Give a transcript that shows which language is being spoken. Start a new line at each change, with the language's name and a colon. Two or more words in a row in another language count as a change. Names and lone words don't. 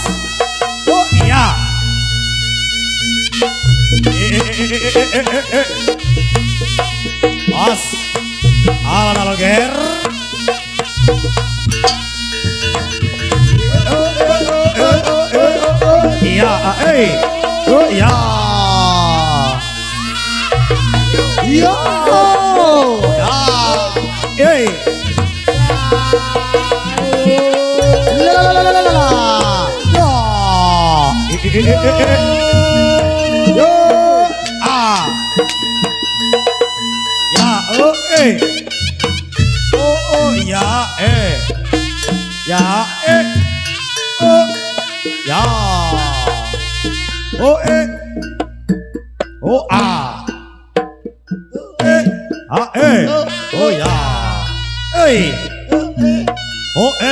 Indonesian: Oh iya. Mas. Halo ger. Iya, oh iya. Yo. Ya. Yo. Ya, oh ya, ya, oh ya, oh oh oh ya, oh